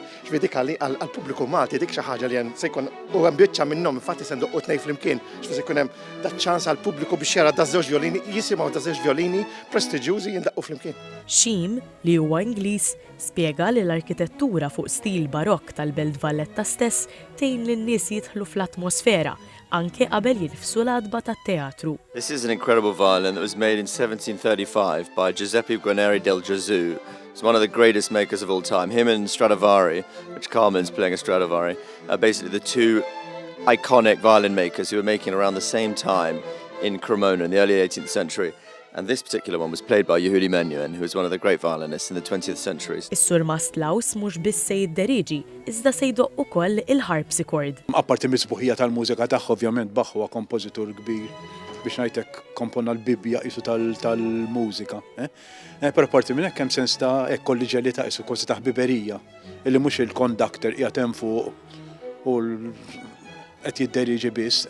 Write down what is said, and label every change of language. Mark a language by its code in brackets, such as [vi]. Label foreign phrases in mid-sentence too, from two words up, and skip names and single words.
[mt] X'vidikali għall-pubbliku Malti dik xi ħaġa li se jkun u hemm biċċa minnhom infatti se ndoqqu tnejn flimkien x'se jkun hemm daċ-ċans għall-pubbliku biex jara daż-żewġ vjolini jisimgħu daż-żewġ vjolini prestiġjużi jindaqqu flimkien. Sheen li huwa Ingliż spjega li l-arkitettura fuq stil barokk tal-Belt Valletta stess tgħin lin-nies jidħlu fl-atmosfera anke qabel jinfsu l-adba tat-teatru. [en] This is an incredible violin that was made in 1735 by Giuseppe Guarnieri del Gesù. He's one of the greatest makers of all time. Him and Stradivari, which Carmen's playing a Stradivari, are basically the two iconic violin makers who were making around the same time in Cremona in the early 18th century. And this particular one was played by Yehudi Menuhin, who was one of the great violinists in the 20th century. [mt] Is-Sur Mastlaus mhux biss se jidderiġi, iżda se jdoq ukoll il-harpsichord. Apparti mis-sbuħija tal-mużika tagħha ovvjament Bach huwa kompożitur kbir biex ngħidlek komponna l-Bibbja qisu tal-mużika. Però apparti minn hekk hemm sens ta' kolliġelli ta' qisu kważi ta' ħbiberija, illi mhux il-konduktor qiegħed hemm fuq u qed jidderiġi biss.